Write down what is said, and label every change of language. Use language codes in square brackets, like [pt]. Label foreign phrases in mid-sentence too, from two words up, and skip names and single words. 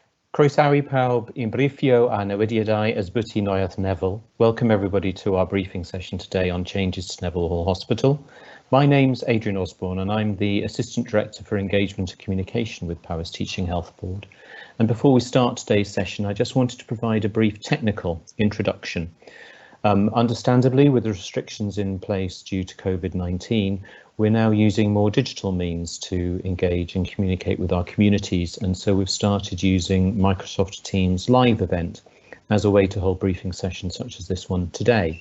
[cy] Croesawu pawb i'n briefio a newidiadau ysbyty Neuadd Nevill. [en] Welcome everybody to our briefing session today on changes to Nevill Hall Hospital. My name's Adrian Osborne and I'm the Assistant Director for Engagement and Communication with Powys Teaching Health Board. And before we start today's session, I just wanted to provide a brief technical introduction. Understandably, with the restrictions in place due to COVID-19, we're now using more digital means to engage and communicate with our communities, and so we've started using Microsoft Teams live event as a way to hold briefing sessions such as this one today.